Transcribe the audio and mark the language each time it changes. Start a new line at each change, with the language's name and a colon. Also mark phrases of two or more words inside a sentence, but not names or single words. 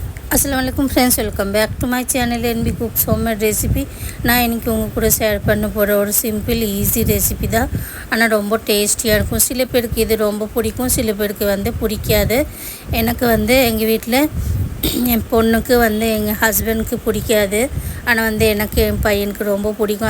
English: Assalamualaikum friends, welcome back to my channel NB Cooks homemade recipe.
Tamil: நான் இன்றைக்கி உங்கள் கூட ஷேர் பண்ண போகிற ஒரு
English: simple easy recipe
Tamil: தான். ஆனால் ரொம்ப டேஸ்டியாக இருக்கும். சில பேருக்கு இது ரொம்ப பிடிக்கும், சில பேருக்கு பிடிக்காது. எனக்கு எங்கள் வீட்டில் என் பொண்ணுக்கு எங்கள் ஹஸ்பண்டுக்கு பிடிக்காது. ஆனால் எனக்கு என் பையனுக்கு ரொம்ப பிடிக்கும்.